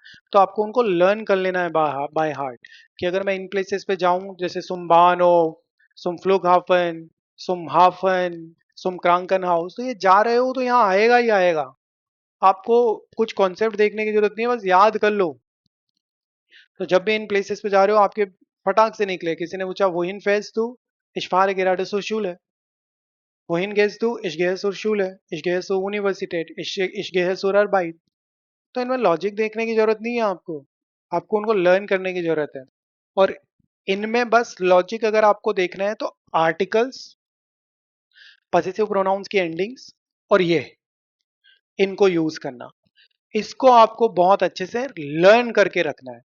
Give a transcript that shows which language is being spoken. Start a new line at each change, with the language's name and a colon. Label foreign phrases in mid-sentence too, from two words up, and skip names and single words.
Hindi: तो आपको उनको लर्न कर लेना है
English: by heart,
Hindi: कि अगर मैं इन प्लेसेस पे जाऊं, जैसे
German: zum Bahnhof, zum Flughafen, zum Hafen, zum Krankenhaus,
Hindi: तो ये जा रहे हो तो यहाँ आएगा ही आएगा। आपको कुछ कॉन्सेप्ट देखने की जरूरत नहीं है, बस याद कर लो। तो जब भी इन प्लेसेस पे जा रहे हो आपके फटाक से निकले, किसी ने पूछा
German: wohin fährst du, ich fahre gerade zur Schule, wohin gehst du, ich gehe zur Schule, ich gehe zur Universität, ich gehe zur Arbeit।
Hindi: तो इनमें लॉजिक देखने की जरूरत नहीं है आपको, आपको उनको लर्न करने की जरूरत है। और इनमें बस लॉजिक अगर आपको देखना है तो आर्टिकल्स,
English: possessive pronouns
Hindi: की एंडिंग्स, और ये इनको यूज करना, इसको आपको बहुत अच्छे से लर्न करके रखना है।